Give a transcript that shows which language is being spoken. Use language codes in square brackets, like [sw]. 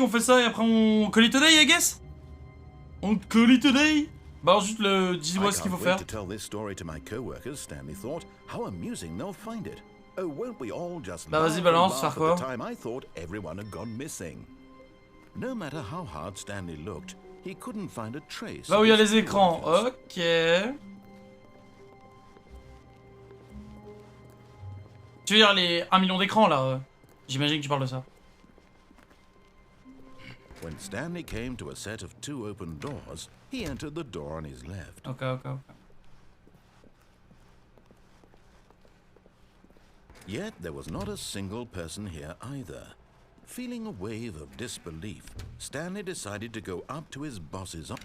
[fr] On fait ça et après on [en] call it a day, I guess? [fr] On call it a day? Bah ensuite, dis-moi ce qu'il faut faire. [en] to tell this story to my co-workers, Stanley thought. How amusing they'll find it. Oh, won't we all just [fr] Bah vas-y, [en] laugh [fr] balance, [en] and [fr] faire [en] laugh [fr] quoi? [en] at the time I thought everyone had gone missing. No matter how hard Stanley looked, he couldn't find a trace. [fr] Là où il y a les écrans, ok. Tu veux dire les 1 million d'écrans là? J'imagine que tu parles de ça. [en] When Stanley came to a set of 2 open doors, he entered the door on his left. Ok. Yet there was not a single person here either. Feeling a wave of disbelief, Stanley decided to go up to his boss's office.